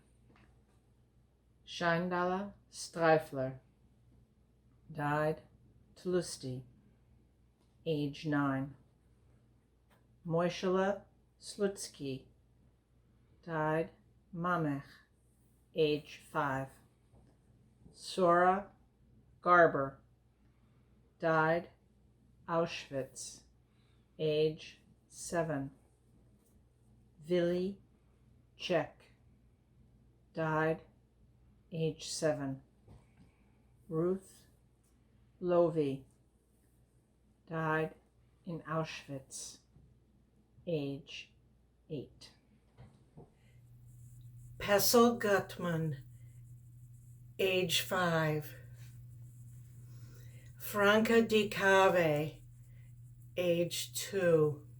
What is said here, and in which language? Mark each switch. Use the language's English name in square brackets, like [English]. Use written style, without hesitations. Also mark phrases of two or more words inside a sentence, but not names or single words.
[English] Scheindala Streifler, died Tlusty, age 9. Moishela Slutsky, died Mamech, age 5. Sora Garber, died Auschwitz, age 7. Vili Czech, died age 7. Ruth Lovey, died in Auschwitz, age 8. Pessel Gutman, age 5. Franca Di Cave, age 2.